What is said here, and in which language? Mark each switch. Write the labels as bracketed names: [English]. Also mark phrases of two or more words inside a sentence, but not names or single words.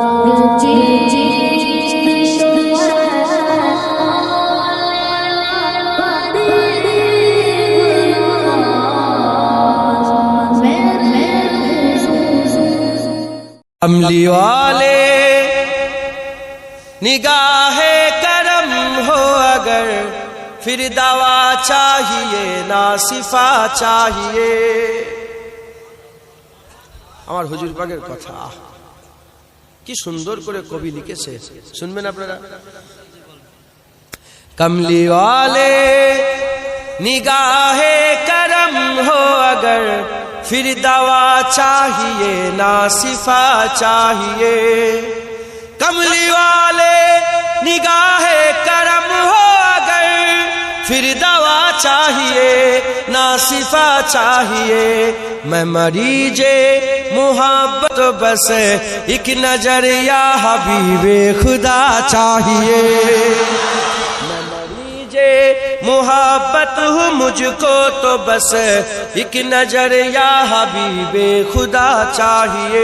[Urdu] کملی والے نگاہ کرم ہو اگر پھر دوا چاہیے نہ شفا چاہیے. [Bangla] আমার হুজুর পাকের কথা কি সুন্দর করে কবি লিখেছে, শুনবেন আপনারা। [Urdu] کملی والے نگاہ کرم ہو اگر پھر دوا چاہیے نہ شفا چاہیے۔ کملی والے نگاہ کرم ہو اگر پھر دوا چاہیے نہ شفا چاہیے۔ میں مریض محبت بس ایک نظر یا حبیب خدا چاہیے۔ میں مریض محبت ہوں مجھ کو تو بس ایک نظر یا حبیب خدا چاہیے۔